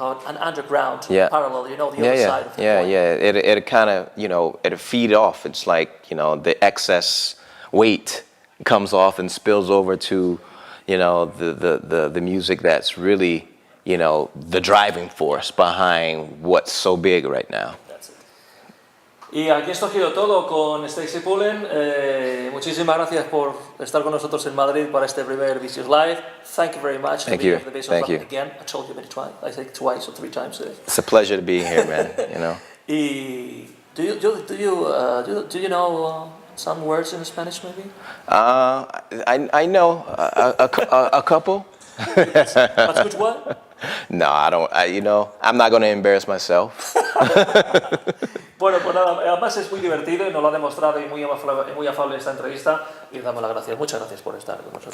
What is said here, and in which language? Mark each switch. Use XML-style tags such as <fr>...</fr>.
<en>have an underground parallel, you know, the other side of the coin. It kind of, you know, it feed off. It's like, you know, the excess weight comes off and spills over to, you know, the music that's really, you know, the driving force behind what's so big right now. That's it.</en> <es>Y aquí esto ha sido todo con Stacey Pullen. Muchísimas gracias por estar con nosotros en Madrid para este primer Vicious Live.</es> <en>Thank you very much. Thank you. Thank you. Again, I told you many times. I think twice or 3 times. It's a pleasure to be here, man. You know. Y do you know some words in Spanish, maybe? I know a couple. That's good what? No, I don't. You know, I'm not going to embarrass myself.</en> <es>Bueno, pues nada, además es muy divertido y nos lo ha demostrado y muy afable esta entrevista y damos las gracias. Muchas gracias por estar con nosotros.</es>